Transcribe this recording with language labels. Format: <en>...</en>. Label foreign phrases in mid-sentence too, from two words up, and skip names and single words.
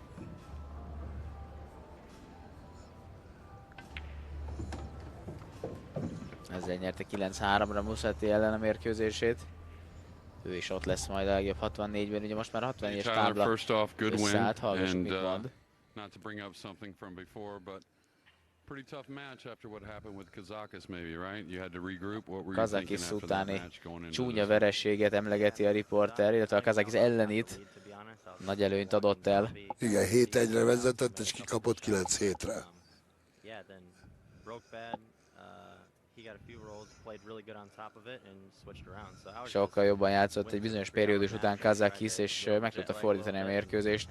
<hu>Ezzel nyerte 9-3-ra Muszati ellen a mérkőzését. Ő is ott lesz majd a legjobb 64-ben, ugye most már 64-es tábla összeállt, hallgassuk mit mond.</hu> <en>Not to bring up something from before, but pretty tough match after what happened with Kazakis, maybe, right? You had to regroup. What were you thinking Kazakis after that</en> <hu>utáni</hu> <en>match going into</en> <hu>csúnya</hu> <en>this?</en> <hu>vereséget emlegeti a riporter, illetve a Kazakis ellenit nagy előnyt adott el. Igen, 7-1-re vezetett, és kikapott 9-7-re. Sokkal jobban játszott egy bizonyos periódus után Kazakis, és meg tudta fordítani a mérkőzést.</hu>